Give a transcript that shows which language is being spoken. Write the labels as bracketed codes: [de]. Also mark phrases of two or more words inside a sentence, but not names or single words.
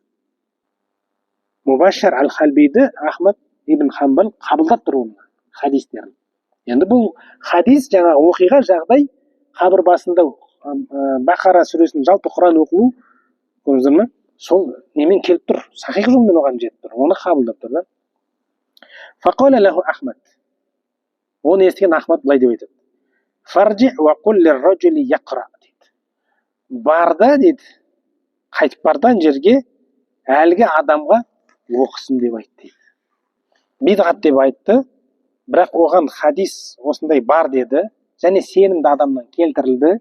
[kk] Мубашшар ал-Халбиді Ахмад ибн Хамбал қабылдап тұр оның хадистерін. Енді бұл хадис жаңағы оқиға жағдай қабір басында Бақара сүресінің жалпы Құран оқылу, көрдіңіздер ме? Сол немен келіп тұр, сахих жолмен оған жетіп тұр, оны қабылдап тұр да. [ar] فقال له أحمد. [kk] Оны естіген Ахмад былай деп айтады. [ar] فارجع وقل للرجل يقرأ [kk] дейді. Барда дейді, қайтып бардан жерге әлгі адамға оқысын деп айтты дейді. Бидғат деп айтты, бірақ оған хадис осындай бар деді, және сенімді адамнан келтірілді.